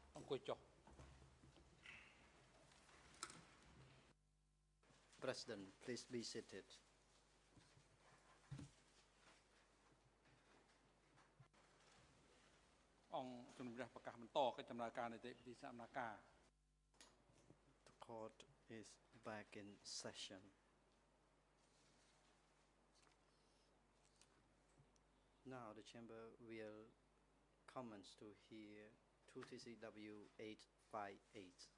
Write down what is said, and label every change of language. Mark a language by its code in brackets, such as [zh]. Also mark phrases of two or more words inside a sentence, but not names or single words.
[en] President, please be seated. [km] អង្គជំនុំជម្រះប្រកាសបន្តកិច្ចដំណើរការនីតិវិធីសកម្មការ [en] The court is back in session. Now the chamber will commence to hear 2 TCW 858.